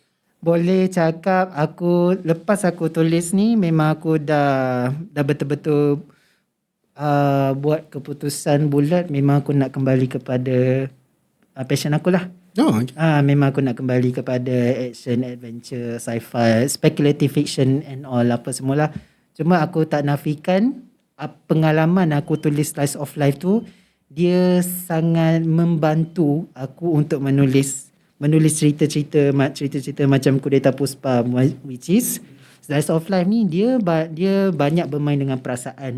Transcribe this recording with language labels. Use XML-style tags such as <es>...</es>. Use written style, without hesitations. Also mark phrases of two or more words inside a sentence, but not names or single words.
<ms>Boleh cakap lepas aku tulis ni memang aku dah betul-betul buat keputusan bulat, memang aku nak kembali kepada passion aku lah. Okay. Memang aku nak kembali kepada action, adventure, sci-fi,</ms> <en>speculative fiction and all</en> <ms>apa semualah. Cuma aku tak nafikan pengalaman aku tulis Slice of Life tu, dia sangat membantu aku untuk menulis cerita-cerita macam Kudeta Puspa,</ms> <en>which is</en> <ms>Slice of Life ni dia banyak bermain dengan perasaan.</ms>